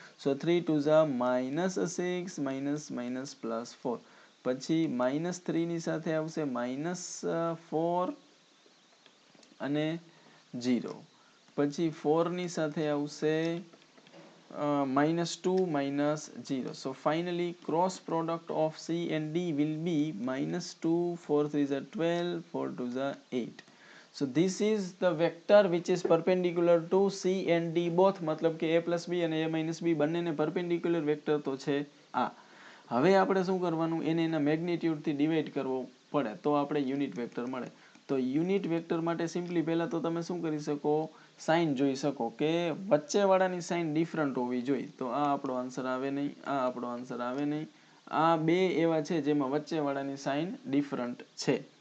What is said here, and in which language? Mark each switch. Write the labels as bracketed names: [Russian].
[Gujarati] સો 3 2 ઝા -6 +4, પછી -3 ની સાથે આવશે -4 અને 0, પછી 4 ની સાથે આવશે -2 -0. [English] So finally cross product of C and D will be -2, 4 3 are 12, 4 2 are 8. So this is the vector which is perpendicular to C and D both, [Gujarati] મતલબ કે a + b અને a - b બંનેને perpendicular વેક્ટર તો છે આ. હવે આપણે શું કરવાનું, એને એના મેગ્નિટ્યુડથી ડિવાઈડ કરવો પડે તો આપણે યુનિટ વેક્ટર મળે. તો યુનિટ વેક્ટર માટે સિમ્પલી પહેલા તો તમે શું કરી શકો, સાઇન જોઈ શકો કે વચ્ચેવાળાની સાઇન ડિફરન્ટ હોવી જોઈએ. તો આ આપણો આન્સર આવે નહીં, આ આપણો આન્સર આવે નહીં. આ બે એવા છે જેમાં વચ્ચેવાળાની સાઇન ડિફરન્ટ છે.